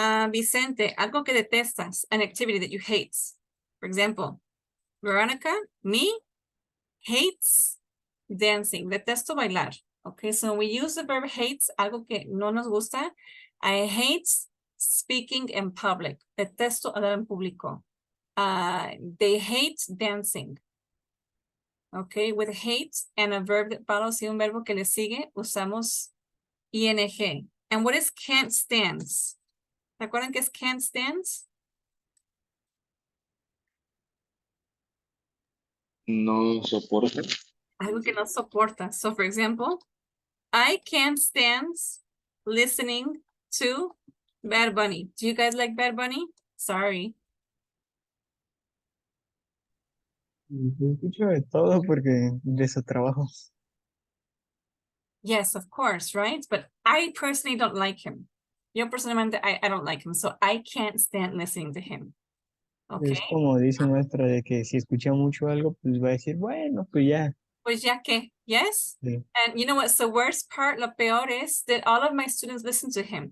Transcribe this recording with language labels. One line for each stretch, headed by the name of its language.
Spanish: Vicente, algo que detestas,
English: an activity that you hate. For example, Veronica, me, hates dancing.
Spanish: Detesto bailar.
English: Okay, so we use the verb hates,
Spanish: algo que no nos gusta.
English: I hate speaking in public.
Spanish: Detesto hablar en público.
English: They hate dancing. Okay, with hate and a verb that follows
Spanish: y un verbo que le sigue, usamos
English: ing. And what is can't stands?
Spanish: ¿Se acuerdan que es can't stands? No soporta. Algo que no soporta.
English: So for example, I can't stand listening to Bad Bunny. Do you guys like Bad Bunny? Sorry.
Spanish: Yo escucho de todo porque de su trabajo.
English: Yes, of course, right? But I personally don't like him.
Spanish: Yo personalmente,
English: I don't like him, so I can't stand listening to him. Okay.
Spanish: Es como dice maestra de que si escucha mucho algo, pues va a decir, bueno, pues ya. Pues ya que, yes? Sí.
English: And you know what's the worst part?
Spanish: Lo peor
English: is that all of my students listen to him.